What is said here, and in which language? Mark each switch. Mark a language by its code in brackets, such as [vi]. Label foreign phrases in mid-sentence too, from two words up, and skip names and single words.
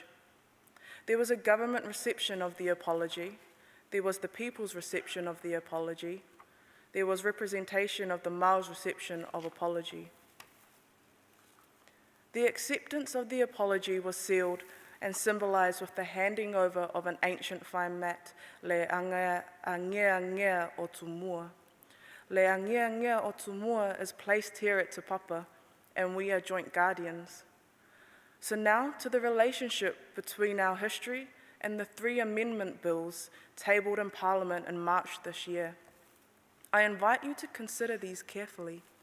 [en] There was a government reception of the apology, there was the people's reception of the apology, there was representation of the Mao's reception of apology. The acceptance of the apology was sealed and symbolised with the handing over of an ancient fine mat, [sm] le angea o Tumua. [en] Le angea o Tumua is placed here at Te Papa, and we are joint guardians. So now to the relationship between our history and the 3 amendment bills tabled in Parliament in March this year. I invite you to consider these carefully.